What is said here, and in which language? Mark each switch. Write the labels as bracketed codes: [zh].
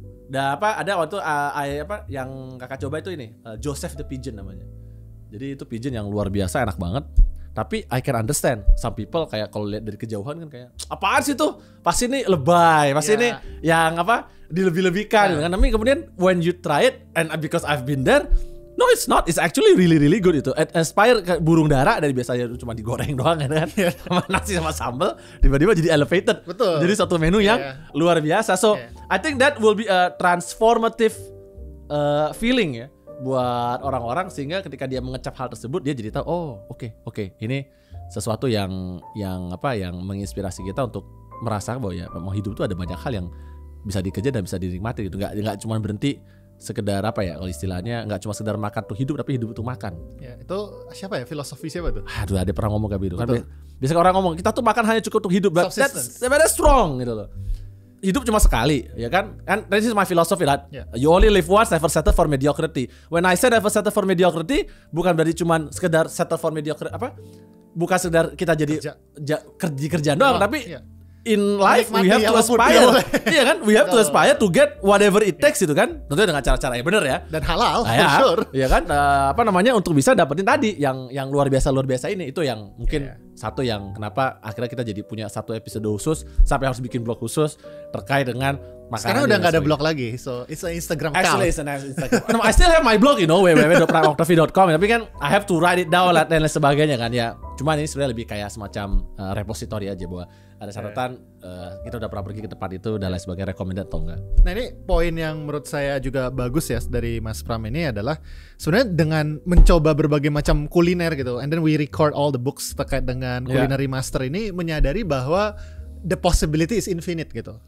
[id] Dan ada waktu yang kakak coba itu ini Joseph the Pigeon namanya. Jadi itu pigeon yang luar biasa, enak banget. Tapi [en] I can understand some people [id] kayak kalau lihat dari kejauhan kan kayak apaan sih tuh? Pasti ini lebay, pasti ini yang dilebih-lebihkan kan. Tapi kemudian [en] when you try it and because I've been there, no it's not, it's actually really really good itu. [id] Aspire ke burung dara dari biasanya cuma digoreng doang kan. Sama nasi sama sambal, tiba-tiba jadi elevated. Betul. Jadi satu menu yang luar biasa. [en] So I think that will be a transformative feeling [id] ya buat orang-orang, sehingga ketika dia mengecap hal tersebut dia jadi tahu oke, ini sesuatu yang menginspirasi kita untuk merasa bahwa ya memang hidup itu ada banyak hal yang bisa dikejar dan bisa dinikmati gitu. Nggak cuma berhenti sekedar kalau istilahnya nggak cuma sekedar makan tuh hidup, tapi hidup itu makan. Ya, itu siapa ya, filosofi siapa tuh? Aduh, ada pernah ngomong kayak gitu kan. Biasanya orang ngomong kita tuh makan hanya cukup untuk hidup, [en] that's wrong [id] gitu loh. Hidup cuma sekali, ya kan? [en] And this is my philosophy that you only live once, never settle for mediocrity. When I say never settle for mediocrity, [id] bukan berarti cuma sekedar [en] settle for mediocrity [id] bukan sekedar kita jadi kerjaan doang, [en] tapi in life we have to aspire. [id] Iya kan? [en] We have to aspire to get whatever it takes [id] itu kan. Tentunya dengan cara-cara yang benar ya. Dan halal, [en] for sure. [id] Iya kan? Untuk bisa dapetin tadi yang luar biasa ini, itu yang mungkin satu yang kenapa akhirnya kita jadi punya satu episode khusus sampai harus bikin blog khusus terkait dengan makanan. Sekarang udah nggak ada blog lagi, [en] so it's an Instagram account. Actually, it's an Instagram. No, I still have my blog, www.octavi.com. [id] Tapi kan [en] I have to write it down [id] dan lain sebagainya kan ya. Cuman ini sebenarnya lebih kayak semacam repository aja bahwa ada catatan kita udah pernah pergi ke tempat itu dan lain sebagainya, recommended atau enggak. Nah ini poin yang menurut saya juga bagus ya dari Mas Pram ini adalah sebenarnya dengan mencoba berbagai macam kuliner gitu, [en] and then we record all the books [id] terkait dengan culinary master ini, menyadari bahwa [en] the possibility is infinite [id] gitu.